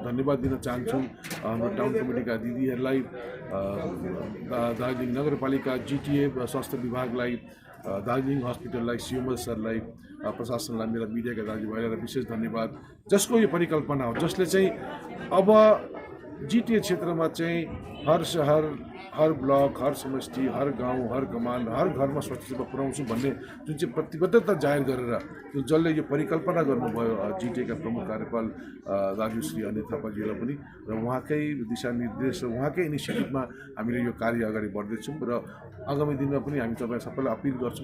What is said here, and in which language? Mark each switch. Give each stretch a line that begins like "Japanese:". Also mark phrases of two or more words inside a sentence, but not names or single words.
Nepali: धन्यवाद दिन चाहन्छौँ हाम्रो टाउन कमिटीका दिदीहरूलाई, दार्जिलिङ नगरपालिका, GTA स्वास्थ्य विभागलाई, दार्जिलिङ हस्पिटललाई, सिएमएल सरलाई, प्रशासनलाई, मेरा मिडियाका दाजुभाइलाई विशेष धन्यवाद। जसको यो परिकल्पना हो, जसले चाहिँ अब GTA क्षेत्रमा चाहिँ हर शहर, हर ब्लक, हर समष्टि, हर गाउँ, हर कमान, हर घरमा स्वास्थ्य सेवा पुर्याउँछु भन्ने जुन चाहिँ प्रतिबद्धता जाहेर गरेर त्यो जसले यो परिकल्पना गर्नुभयो GTA का प्रमुख कार्यपाल दाजु श्री अनिल थापाजीलाई पनि र उहाँकै दिशानिर्देश र उहाँकै इनिसिएटिभमा हामीले यो कार्य अगाडि बढ्दैछौँ र आगामी दिनमा पनि हामी तपाईँ सबैलाई अपिल गर्छौँ